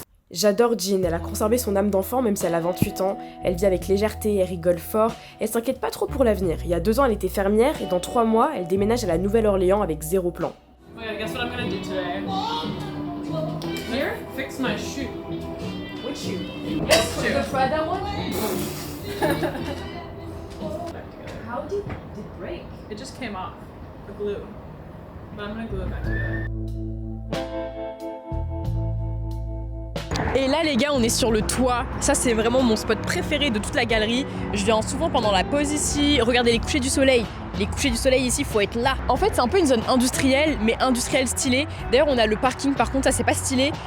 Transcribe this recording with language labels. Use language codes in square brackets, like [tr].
[fr] J'adore Jean, elle a conservé son âme d'enfant même si elle a 28 ans, elle vit avec légèreté, elle rigole fort, elle s'inquiète pas trop pour l'avenir. Il y a 2 ans elle était fermière et dans 3 mois elle déménage à la Nouvelle-Orléans avec 0 plan. [en] Okay, guess what I'm gonna do today? Here, fix my shoe. Which shoe? This shoe. try that one? How did it break? It just came off. The glue. But I'm gonna glue it back together. [fr] Et là les gars, on est sur le toit. Ça c'est vraiment mon spot préféré de toute la galerie. Je viens souvent pendant la pause ici, regarder les couchers du soleil. Les couchers du soleil ici, faut être là. En fait, c'est un peu une zone industrielle, mais industrielle stylée. D'ailleurs, on a le parking, par contre, ça c'est pas stylé.